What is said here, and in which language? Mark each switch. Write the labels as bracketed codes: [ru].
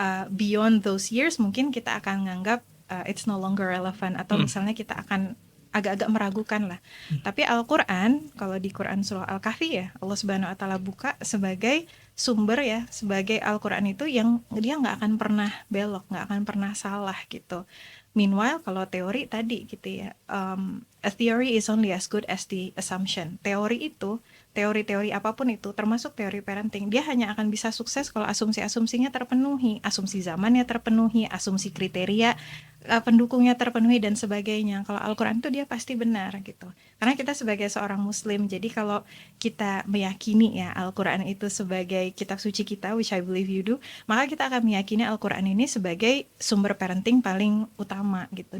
[en] beyond those years [id] mungkin kita akan menganggap [en] it's no longer relevant, [id] atau misalnya kita akan agak-agak meragukan lah. Tapi Al-Quran, kalau di Quran surah Al-Kahfi ya, Allah Subhanahu wa Ta'ala buka sebagai sumber ya, sebagai Al-Quran itu yang dia nggak akan pernah belok, nggak akan pernah salah gitu. [en] Meanwhile [id] kalau teori tadi gitu ya, [en] a theory is only as good as the assumption. [id] Teori apapun itu, termasuk teori parenting, dia hanya akan bisa sukses kalau asumsi-asumsinya terpenuhi, asumsi zamannya terpenuhi, asumsi kriteria pendukungnya terpenuhi dan sebagainya. Kalau Al-Quran itu dia pasti benar gitu. Karena kita sebagai seorang muslim, jadi kalau kita meyakini ya Al-Quran itu sebagai kitab suci kita, [en] which I believe you do, [id] maka kita akan meyakini Al-Quran ini sebagai sumber parenting paling utama gitu.